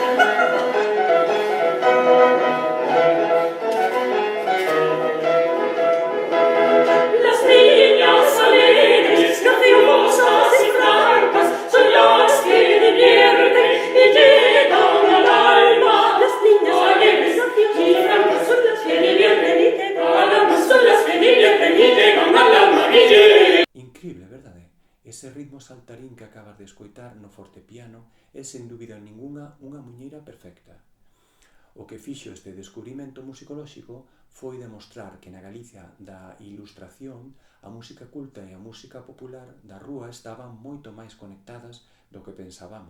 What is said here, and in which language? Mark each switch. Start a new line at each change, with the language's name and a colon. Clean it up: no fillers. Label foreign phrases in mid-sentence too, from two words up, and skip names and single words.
Spanish: Las niñas alegres, graciosas y francas son las que divierten y llegan al alma. Las niñas alegres, graciosas y francas son las que divierten y llegan al alma. Son las que divierten y llegan al alma.
Galician: Increíble, verdade? Ese ritmo saltarín que acabas de escoitar no fortepiano é, sen dúbida ningunha, unha muiñeira perfecta. O que fixo este descubrimento musicolóxico foi demostrar que na Galicia da Ilustración a música culta e a música popular da rúa estaban moito máis conectadas do que pensábamos.